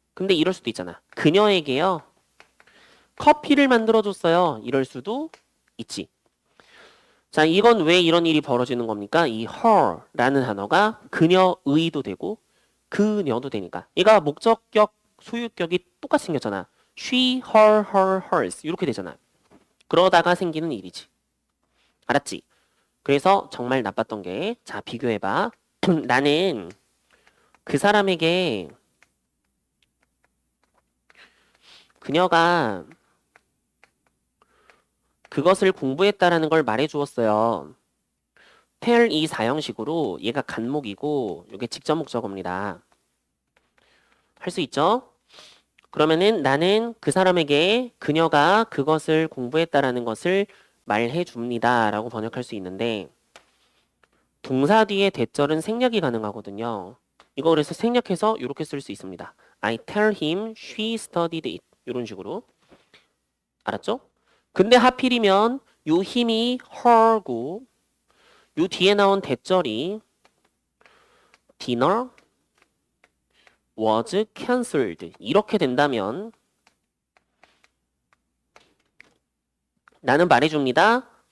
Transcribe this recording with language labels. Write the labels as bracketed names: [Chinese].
[Korean] 근데 이럴 수도 있잖아. 그녀에게요. 커피를 만들어줬어요. 이럴 수도 있지. 자, 이건 왜 이런 일이 벌어지는 겁니까? 이 her라는 단어가 그녀의도 되고 그녀도 되니까. 얘가 목적격, 소유격이 똑같이 생겼잖아. [English] she, her, hers [Korean] 이렇게 되잖아. 그러다가 생기는 일이지. 알았지? 그래서 정말 나빴던 게, 자, 비교해봐. 나는 그 사람에게 그녀가 그것을 공부했다라는 걸 말해 주었어요. tell 이 사형식으로 얘가 간목이고 이게 직접 목적어입니다. 할 수 있죠? 그러면은 나는 그 사람에게 그녀가 그것을 공부했다라는 것을 말해 줍니다. 라고 번역할 수 있는데 동사 뒤에 대절은 생략이 가능하거든요. 이거 그래서 생략해서 이렇게 쓸 수 있습니다. [English] I tell him she studied it. [Korean] 이런 식으로. 알았죠? 근데 하필이면 요 힘이 her고 요 뒤에 나온 대절이 [English] dinner was cancelled. [Korean] 이렇게 된다면 나는 말해줍니다.